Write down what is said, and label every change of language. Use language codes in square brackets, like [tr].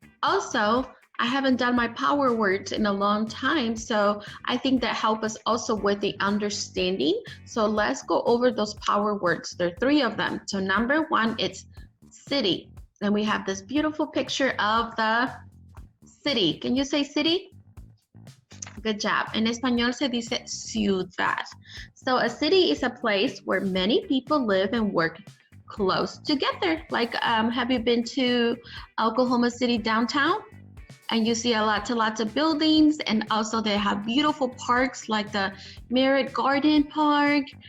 [en] Also, I haven't done my power words in a long time, so I think that helps us also with the understanding. So let's go over those power words. There are 3 of them. So number 1, it's city. And we have this beautiful picture of the city. Can you say city? Good job. [es] En español se dice ciudad. [en] So a city is a place where many people live and work close together. Like, have you been to Oklahoma City downtown? And you see lots of buildings, and also they have beautiful parks like the Merritt Garden Park.